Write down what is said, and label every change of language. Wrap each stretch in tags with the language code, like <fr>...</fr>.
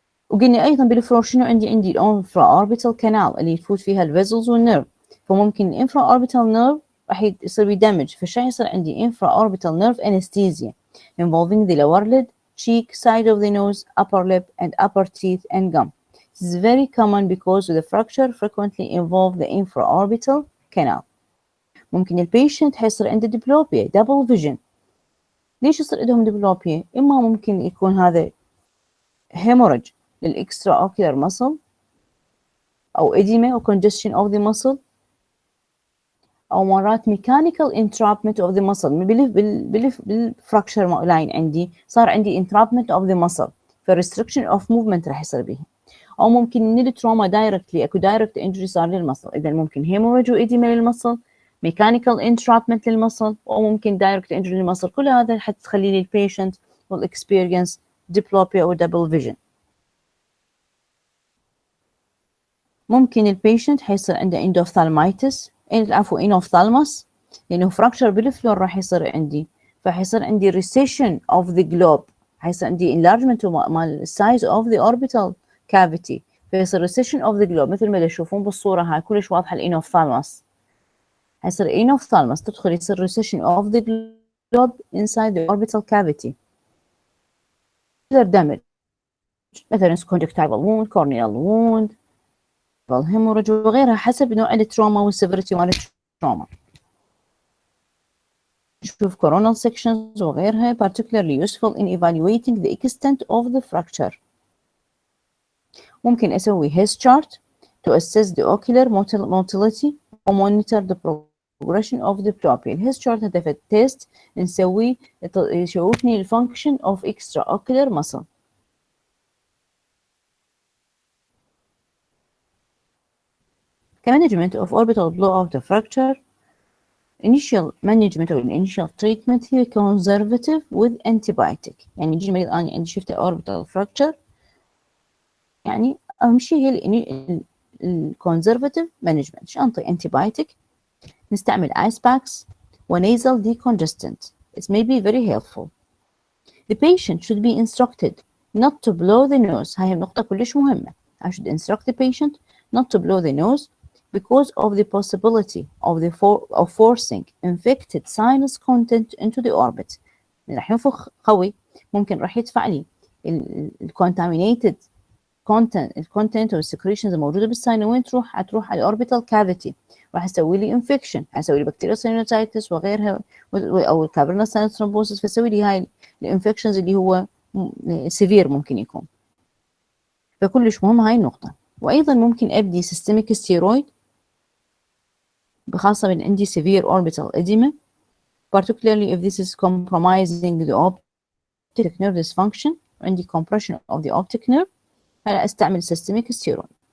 <ar>وقلنا ايضا بالفلور شنو عندي الانفرا اوربيتال كانال اللي يفوت فيها الفيزلز والنيرف، فممكن الانفرا اوربيتال نيرف راح يصير بيدمج، فالشيء يصير عندي انفرا اوربيتال نيرف انستيزيا involving the lower lid, cheek, side of the nose, upper lip, and upper teeth and gum.</ar> <en>This is very common because the fracture frequently involve the infraorbital canal.</en> <ar>ممكن البيشنت حيصير عنده ديبلوبيا double vision. ليش يصير عندهم ديبلوبيا؟ إما ممكن يكون هذا hemorrhage للإكسترا أوكيولار muscle أو edema أو congestion of the muscle أو مرات mechanical entrapment of the muscle. بالفراكشر لاين عندي صار عندي entrapment of the muscle، ف restriction of movement راح يصير به. او ممكن من التروما دايركتلي اكو دايركت انجري صار للمصل. اذا ممكن هيموريج وإديمة للمصل، ميكانيكال انترابمنت للمصل، او ممكن دايركت انجري للمصل. كل هذا حتى تخلي لي البيشنت والاكسبيرينس ديبلوبيا او دبل فيجن. ممكن البيشنت حيصير عنده اندوفثالمايتس، العفو انوفثالموس، لانه فراكشر بالفلور راح يصير عندي، فحيصير عندي recession of the globe، حيصير عندي enlargement مال size of the orbital cavity، فيصير recession of the globe مثل ما تشوفون بالصورة هاي كلش واضحة الانوفثالموس. حيصير انوفثالموس تدخل يصير recession of the globe inside the orbital cavity. damage مثلا conjunctival wound، corneal wound، hemorrhage وغيرها حسب نوع التروما والسيفيريتي مال التروما.</ar> <en>نشوف coronal sections وغيرها particularly useful in evaluating the extent of the fracture. ممكن أسوي His chart to assess the ocular motility or monitor the progression of the diplopia. His chart هدف test نسوي يشوفني function of extraocular muscle. Management of orbital blowout fracture. initial management or initial treatment هي conservative with antibiotic.</en> <ar>يعني يجي المريض أنا عندي شفت orbital fracture، يعني أهم شيء هي conservative management. شو أنطي antibiotic، نستعمل ice packs nasal decongestant.</ar> <en>It may be very helpful. The patient should be instructed not to blow the nose.</en> <ar>هاي النقطة كلش مهمة.</ar> <en>I should instruct the patient not to blow the nose because of the possibility of forcing infected sinus content into the orbit.</en> <ar>راح ينفخ قوي ممكن راح يدفع لي contaminated content والسكريشنز الموجوده بالساين وين تروح؟ حتروح على الاوربيتال كافيتي، راح اسوي لي انفكشن، حسوي لي بكتيريا ساينوسايتس وغيرها او الكافرنا ساينس ثرومبوسس، فسوي لي هاي الانفكشنز اللي هو سيفير ممكن يكون. فكلش مهم هاي النقطه.</ar> <en>وايضا ممكن ابدي سيستميك ستيرويد بخاصه من عندي severe orbital edema particularly if this is compromising the optic nerve dysfunction، عندي compression of the optic nerve، هلا استعمل systemic steroid.</en>